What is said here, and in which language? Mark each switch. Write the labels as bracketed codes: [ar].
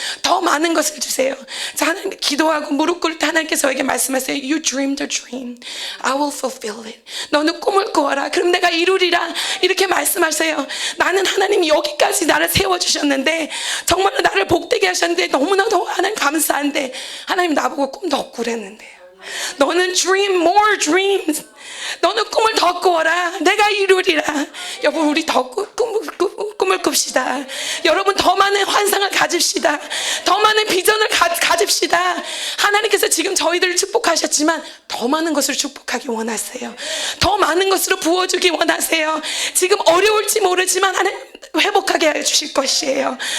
[ko] 더 많은 것을 주세요. 자, 하나님 기도하고 무릎 꿇을 때 하나님께서 저에게 말씀하세요. [en] You dreamed a dream. I will fulfill it. [ko] 너는 꿈을 꾸어라. 그럼 내가 이루리라. 이렇게 말씀하세요. 나는 하나님이 여기까지 나를 세워주셨는데 정말로 나를 복되게 하셨는데 너무나도 하나님 감사한데 하나님 나보고 꿈 더 꾸랬는데요. 너는 [en] dream more dreams. [ko] 너는 꿈을 더 꾸어라. 내가 이루리라. 여러분 우리 더 꿈을 꿉시다. 여러분 더 많은 환상을 가집시다. 더 많은 비전을 가집시다. 하나님께서 지금 저희들을 축복하셨지만 더 많은 것을 축복하기 원하세요. 더 많은 것으로 부어주기 원하세요. 지금 어려울지 모르지만 하나님 회복하게 하여 주실 것이에요.